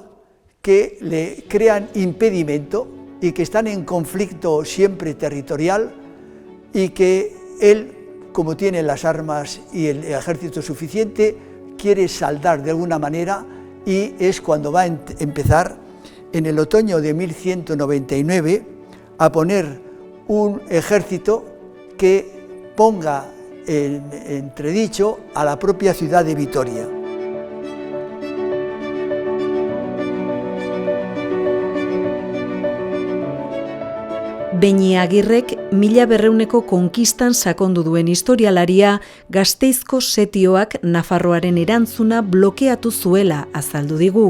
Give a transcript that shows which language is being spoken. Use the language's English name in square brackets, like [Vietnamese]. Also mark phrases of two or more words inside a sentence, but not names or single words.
[Spanish] que le crean impedimento y que están en conflicto siempre territorial y que él, como tiene las armas y el ejército suficiente, quiere saldar de alguna manera, y es cuando va a empezar en el otoño de 1199 a poner un ejército que ponga en entredicho a la propia ciudad de Vitoria. [Basque] Beñi Agirrek 1200eko konkistan sakondu duen historialaria Gasteizko setioak Nafarroaren erantzuna blokeatu zuela azaldu digu.